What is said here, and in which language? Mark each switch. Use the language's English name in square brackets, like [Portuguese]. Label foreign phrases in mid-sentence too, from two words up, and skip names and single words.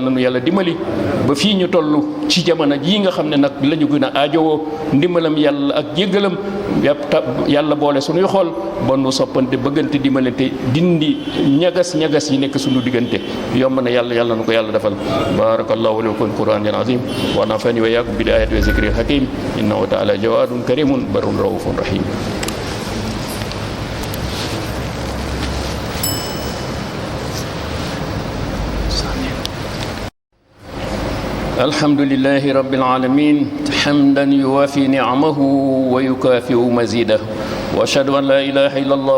[Wolof] nanu yàlla dimbali ba fii ñu toll ci jamono jii nga xam ne nag la ñu gën a aajowoo ndimbalam yàlla ak jéggalam yàlla boole suñuy xool ba nu soppante bëggante dimbalante dindi ñagas yi nekk suñu diggante yomb na yàlla na ko yàlla defal [Arabic] بارك الله لكم القرآن العظيم ونفعنا وإياكم بالآيات والذكر الحكيم إنه تعالى جواد كريم بر رؤوف رحيم الحمد لله رب العالمين حمدا يوافي نعمه ويكافئ مزيده واشهد ان لا اله الا الله